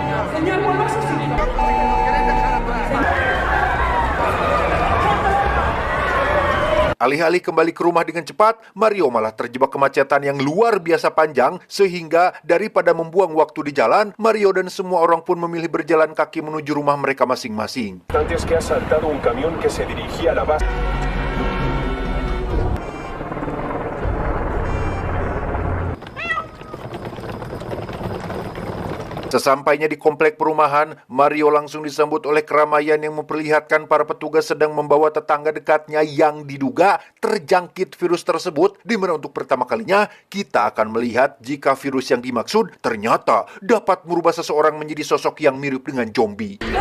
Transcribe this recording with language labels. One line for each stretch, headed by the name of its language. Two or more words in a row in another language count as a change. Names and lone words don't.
Indonesian: Alih-alih kembali ke rumah dengan cepat, Mario malah terjebak kemacetan yang luar biasa panjang, sehingga daripada membuang waktu di jalan, Mario dan semua orang pun memilih berjalan kaki menuju rumah mereka masing-masing.
Spanish: Antes que ha saltado un camión que se dirigía a la base.
Indonesian: Sesampainya di komplek perumahan, Mario langsung disambut oleh keramaian yang memperlihatkan para petugas sedang membawa tetangga dekatnya yang diduga terjangkit virus tersebut, di mana untuk pertama kalinya kita akan melihat jika virus yang dimaksud ternyata dapat merubah seseorang menjadi sosok yang mirip dengan zombie.